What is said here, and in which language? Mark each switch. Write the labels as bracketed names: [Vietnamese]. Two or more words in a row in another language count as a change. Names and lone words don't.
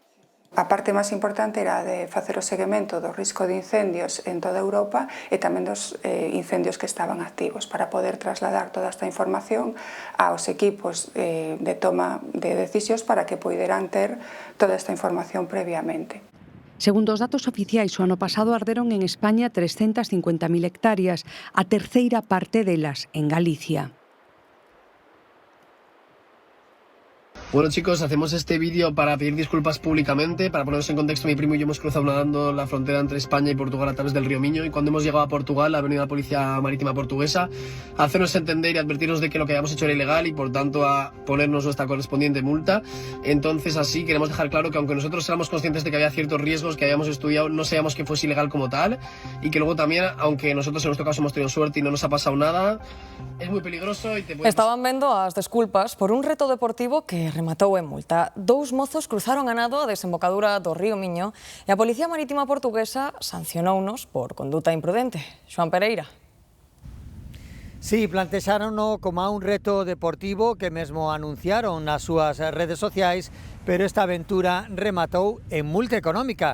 [Galician] A parte máis importante era de facer o seguimento do risco de incendios en toda Europa e tamén dos incendios que estaban activos para poder trasladar toda esta información aos equipos de toma de decisións para que poideran ter toda esta información previamente. Segundo os datos oficiais, o ano pasado arderon en España 350.000 hectáreas, a terceira parte delas en Galicia. [Spanish] Bueno chicos, hacemos este vídeo para pedir disculpas públicamente, para ponernos en contexto. Mi primo y yo hemos cruzado nadando la frontera entre España y Portugal a través del río Miño, y cuando hemos llegado a Portugal ha venido la policía marítima portuguesa a hacernos entender y advertirnos de que lo que habíamos hecho era ilegal y por tanto a ponernos nuestra correspondiente multa. Entonces así queremos dejar claro que aunque nosotros éramos conscientes de que había ciertos riesgos que habíamos estudiado, no sabíamos que fuese ilegal como tal, y que luego también, aunque nosotros en nuestro caso hemos tenido suerte y no nos ha pasado nada, es muy peligroso y te puedes... [Galician] Estaban vendo as desculpas por un reto deportivo que rematou en multa. Dous mozos cruzaron a nado a desembocadura do río Miño e a Policía Marítima Portuguesa sancionounos por conduta imprudente. Xoan Pereira. Sí, plantexárono como un reto deportivo que mesmo anunciaron nas súas redes sociais, pero esta aventura rematou en multa económica.